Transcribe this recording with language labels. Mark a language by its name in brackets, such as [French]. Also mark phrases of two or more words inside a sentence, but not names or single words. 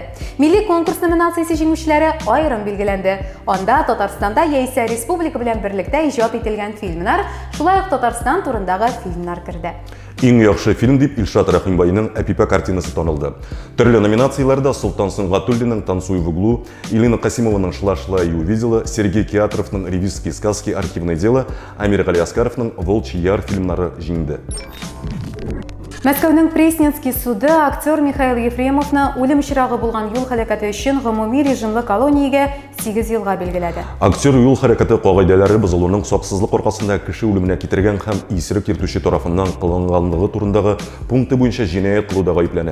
[Tatar] Милли конкурс номинациясе җиңүчеләре аерым билгеләнде. Анда Татарстанда яисә республика белән берлектә иҗат ителгән фильмнар, шулай ук Татарстан турындагы фильмнар керде. Иң яхшы фильм дип Илшат Рахимбайның «Әпипә» картинасы танылды. Төрле номинацияларда Султан Сөнгатуллинның «Танцуй в углу», Илина Касимованың «Шла-шла и увидела», Сергей Киатровның «Ревизские сказки. Архивное дело», Амир Гали Аскаровның «Волчий яр» фильмнары җиңде. Мәскәүнең Пресненский суды актер Михаил Ефремовны үлем очрагы булган юл һәлакәте өчен гомуми режимлы колониягә 8 елга билгеләде. Актер юл хәрәкәте кагыйдәләре бозылуының саксызлык аркасында кеше үлеменә китергән һәм исерек йөртүче тарафыннан кылынганлыгы турындагы пункты буенча җинаять кылуда гаепләнә.